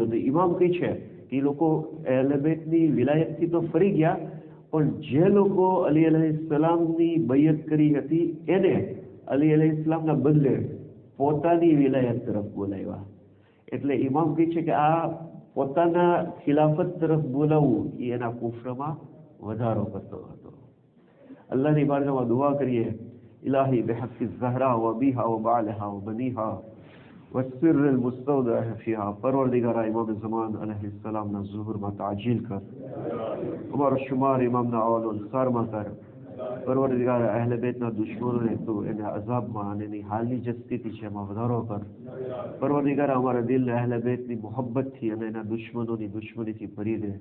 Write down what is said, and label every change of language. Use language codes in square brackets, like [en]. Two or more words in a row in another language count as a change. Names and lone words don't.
[gu] તો ઇમામ કઈ છે કે એ લોકો અહેલે બેતની વિલાયતથી તો ફરી ગયા, પણ જે લોકો અલી અલૈહિસ્સલામની બૈયત કરી હતી એને અલી અલૈહિસ્સલામના બદલે પોતાની વિલાયત તરફ બોલાવ્યા. એટલે ઇમામ કહે છે કે આ પોતાના ખિલાફત તરફ બોલાવવું એ એના કુફરમાં વધારો કરતો હતો. અલ્લાહની બારગાહમાં દુઆ કરીએ, [ar] إلهي بحق الزهراء و أبيها و بعلها و بنيها والسر المستودع فيها. [gu] પરવરદિગારા ઇમામ ઝમાન અલૈહિસ્સલામના ઝુહુરમાં તાજીલ કર, અમારો શુમાર ઇમામના અવાલો અંસારમાં કર. પરવરદિગારા અહેલે બેતના દુશ્મનોને તું એને અઝાબમાં અને એની હાલની જે સ્થિતિ છે એમાં વધારો કર. પરવરદિગારા અમારા દિલને અહેલે બેતની મોહબ્બતથી અને એના દુશ્મનોની દુશ્મનીથી ભરી દે.